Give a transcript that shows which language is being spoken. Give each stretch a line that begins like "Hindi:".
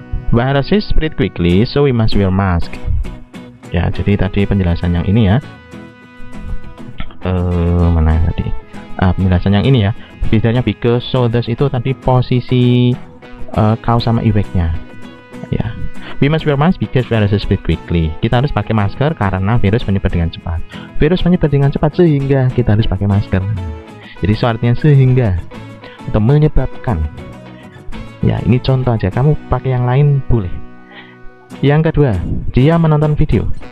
English: Viruses spread quickly, so we must wear mask.
Indonesian: Ya, jadi tadi penjelasan yang ini ya. Mana tadi? Penjelasan yang ini ya. Bedanya because, so, thus itu tadi posisi cause sama effect-nya. Ya.
English: We must wear mask because viruses spread quickly.
Indonesian: Kita harus pakai masker karena virus menyebar dengan cepat. Virus menyebar dengan cepat sehingga kita harus pakai masker. Jadi so artinya sehingga atau menyebabkan. Ya, ini contoh aja. Kamu pakai yang lain boleh. Yang kedua, dia menonton video.